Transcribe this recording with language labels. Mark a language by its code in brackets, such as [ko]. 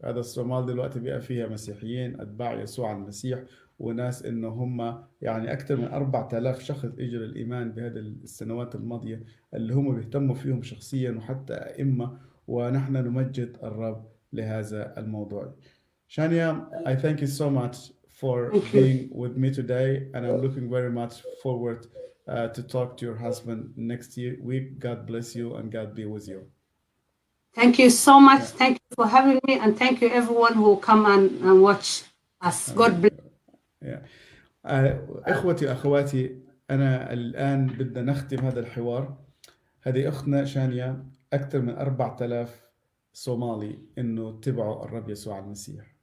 [ar] هذا الصومال دلوقتي بقى فيها مسيحيين اتباع يسوع المسيح، وناس انه هم يعني اكثر من 4000 شخص اجوا الايمان بهذه السنوات الماضيه، اللي هم بيهتموا فيهم شخصيا وحتى ائمه، ونحن نمجد الرب لهذا الموضوع. [en] Shania, I thank you so much for being with me today, and I'm looking very much forward to talk to your husband next week. God bless you and God be with you. Thank you so much. Thank you for having me, and thank you everyone who come and watch us. God bless. [ar] إخوتي وأخواتي، أنا الآن بدنا نختم هذا الحوار. هذه أختنا شانيا أكثر من 4000 صومالي إنه تبعوا الرب يسوع المسيح.